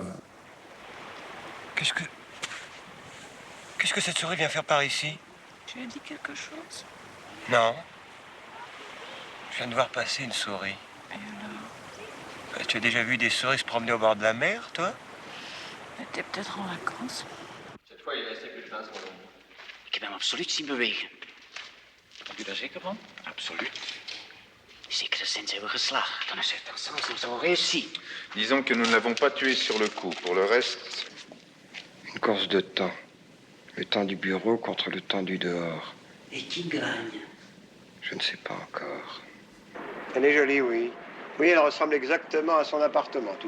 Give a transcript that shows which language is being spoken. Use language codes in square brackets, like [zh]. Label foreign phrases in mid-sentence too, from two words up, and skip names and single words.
[fr] Qu'est-ce que cette souris vient faire par ici? Tu lui as dit quelque chose? Non. Je viens de voir passer une souris. Et alors? Tu as déjà vu des souris se promener au bord de la mer, toi? Elle était peut-être en vacances. Cette fois, il restait plus de 20 secondes. [nl] Ik heb hem absoluut zien bewegen. Bent u daar zeker van? Absoluut. In zekere zin zijn we geslaagd. [fr] Dans un certain sens, nous avons réussi. Disons que nous ne l'avons pas tué sur le coup. Pour le reste... Une course de temps. Le temps du bureau contre le temps du dehors. Et qui gagne? Je ne sais pas encore. Elle est jolie, oui. Oui, elle ressemble exactement à son appartement.